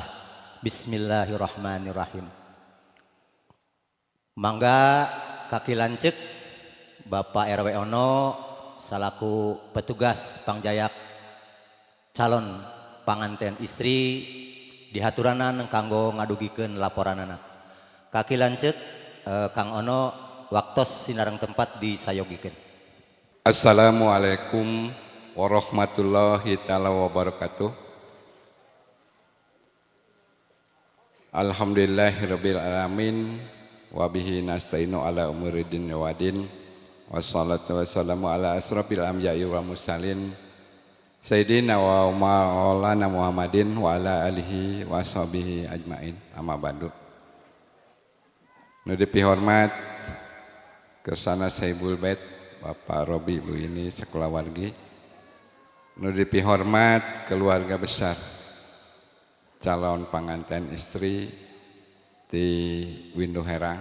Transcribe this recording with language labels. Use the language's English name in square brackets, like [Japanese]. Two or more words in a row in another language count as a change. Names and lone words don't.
[Arabic] بسم الله الرحمن الرحيم. [Sundanese] Mangga kaki lanceuk Bapak RW Ono salaku petugas pangjayak calon panganten istri dihaturanan kanggo ngadugikeun laporanana. Kaki lanceuk Kang Ono waktos sinareng tempat disayogikeun. [Arabic] السلام عليكم ورحمة الله تعالى وبركاته. الحمد لله رب العالمين وبه نستعين على أمور الدنيا والدين والصلاة والسلام على أشرف الأنبياء والمرسلين سيدنا ومولانا محمد وعلى آله وصحبه أجمعين أما بعد. [Sundanese] Nu dipihormat kersana [Arabic] صاحب البيت [Sundanese] Bapak Robi Bu ini sakulawargi. Nu dipihormat keluarga besar calon panganten istri di Windu Herang.